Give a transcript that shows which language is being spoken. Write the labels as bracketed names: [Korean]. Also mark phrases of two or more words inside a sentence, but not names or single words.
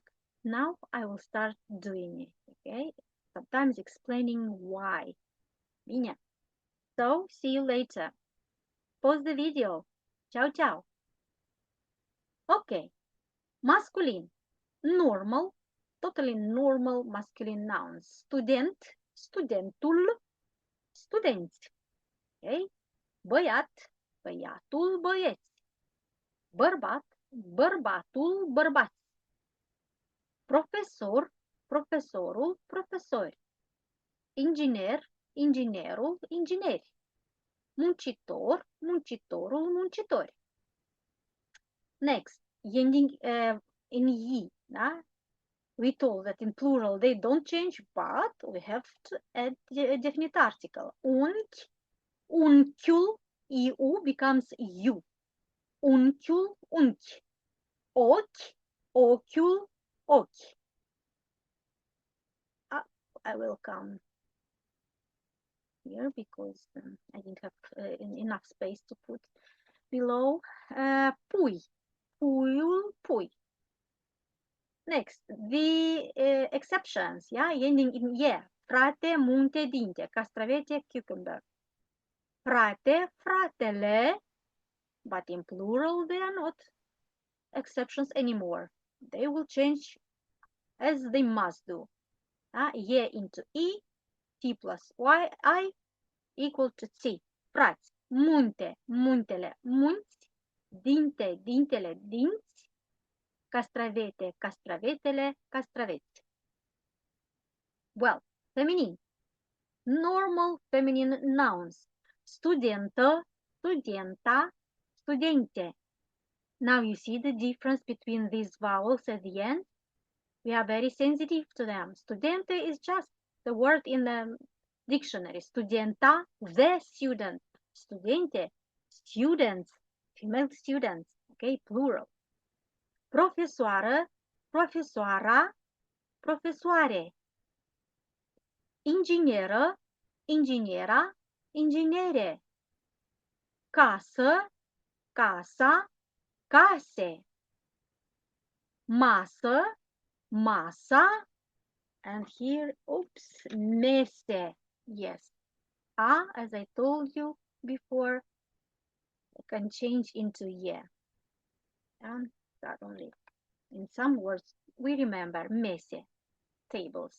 [English] Now I will start doing it, okay? Sometimes explaining why. Bine. So, see you later. Pause the video. [Italian] Ciao, ciao. [English] Okay. Masculine. Normal. Totally normal masculine nouns. Student. [Romanian] Studentul. Studenți. Okay? Băiat. Băiatul, băieți. Bărbat. Bărbatul, bărbați. Profesor. Profesorul, profesori. Inginer. Inginerul, ingineri. Muncitor. Muncitorul, muncitori. [English] Next, ending in "i", da? We told that in plural they don't change, but we have to add a definite article. Unchiul, iu becomes you. [Romanian] Unchiul, unchi. Ochi, ochiul, ochi. [English] I will come here because I didn't have enough space to put below. [Romanian] Pui, puiul, pui. [English] Next, the exceptions, yeah, ending in "ye". [Romanian] Frate, munte, dinte, castravete, cucumber. Frate, fratele, [English] but in plural they are not exceptions anymore. They will change as they must do. Ye into e, t plus y, I equal to t. [Romanian] Frați, munte, muntele, munți, dinte, dintele, dinți, castravete, castravetele, castraveți. [English] Well, feminine. Normal feminine nouns. [Romanian] Studentă, studenta, studente. [English] Now you see the difference between these vowels at the end? We are very sensitive to them. Studente is just the word in the dictionary. Studenta, the student. Studente, students, female students. Okay, plural. [Romanian] Profesoară, profesoara, profesoare. Inginieră, inginiera, inginiere. Casă, casa, case. Masă, masa, [English] and here, oops, mese. Yes. As I told you before, I can change into ye. And that only. In some words, we remember mese, tables.